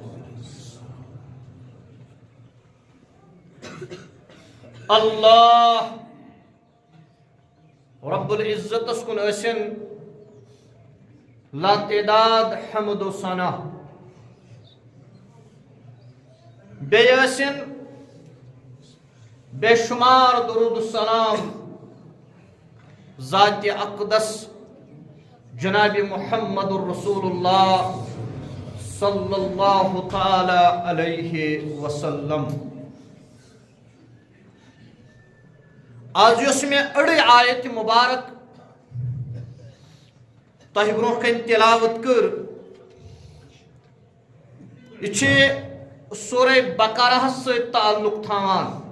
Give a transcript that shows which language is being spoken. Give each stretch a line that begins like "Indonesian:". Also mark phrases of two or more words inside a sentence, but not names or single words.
Kashmiri: اللہ رب العزتس کن ٲسِن لاتعداد حمد و ثنا بیٚیہِ ٲسِن بے شمار درود السلام ذاتِ اقدس جناب محمد الرسول اللہ
Arabic: صلی اللہ تعالی علیہ وسلم
Kashmiri: آز یۄس مےٚ أڑٕے آیت مبارک تۄہہِ برونٛہہ کَنہِ تِلاوت کٔر یہِ چھِ سورہ بقرہس سۭتۍ تعلق تھاوان